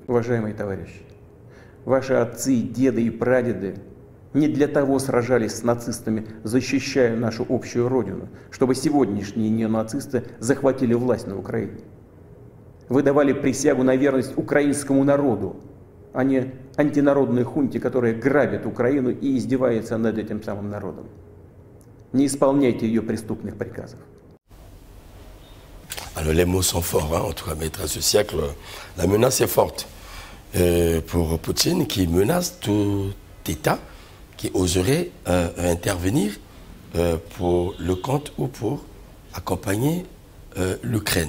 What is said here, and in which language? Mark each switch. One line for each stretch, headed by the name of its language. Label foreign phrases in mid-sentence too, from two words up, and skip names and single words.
Russian: Уважаемые товарищи, ваши отцы, деды и прадеды не для того сражались с нацистами, защищая нашу общую родину, чтобы сегодняшние неонацисты захватили власть на Украине. Вы давали присягу на верность украинскому народу, а не антинародной хунте, которая грабит Украину и издевается над этим самым народом. Не исполняйте ее преступных приказов.
French: Alors les mots sont forts, hein, en tout cas, maître, à ce siècle, la menace est forte pour Poutine qui menace tout État qui oserait intervenir pour le compte ou pour accompagner l'Ukraine.